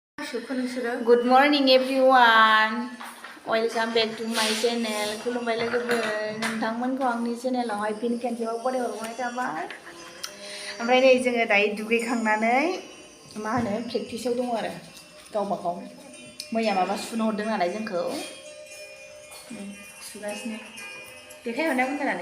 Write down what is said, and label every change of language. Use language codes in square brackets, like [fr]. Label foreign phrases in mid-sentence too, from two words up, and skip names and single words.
[en] Good morning everyone. Welcome back to my channel. [brx] खुलुमबाय लोगोफोर नोंथांमोनखौ आंनि चेनेलावहाय फिन खेनसेबाव बरायहरनाय थाबाय। ओमफ्राय नै जोङो दायो दुगैखांनानै मा होनो प्रेक्टिसाव दङ आरो गावबा गाव मैया माबा सुनो हरदों नालाय जोंखौ सुगासिनो देखायहरनाय बुंनानै